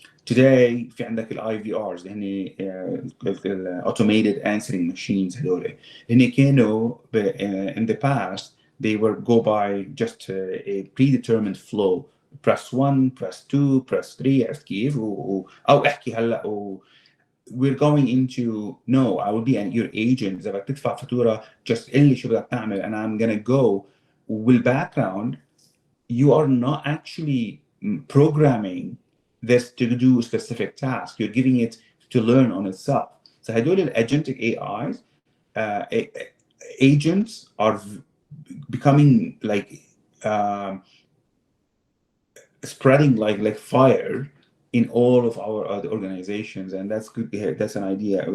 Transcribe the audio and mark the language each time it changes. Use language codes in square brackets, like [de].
[en] Today [ar] في عندك ال [en] IVRs [ar] اللي هن [en] automated answering machines [ar] هذول اللي كانوا [en] in the past they were go by just a predetermined flow. Press 1, press 2, press 3 [ar] عرفت كيف؟ أو احكي هلا [en] we're going into no, I will be your agent. [ar] إذا بدك تدفع فاتورة [en] just [ar] قل لي شو بدك تعمل [en] and I'm gonna go. With background, you are not actually programming this to do a specific task. You're giving it to learn on itself. So [ar] هدول [en] agentic AIs agents are becoming like spreading like fire in all of our other organizations, and that's good. That's an idea.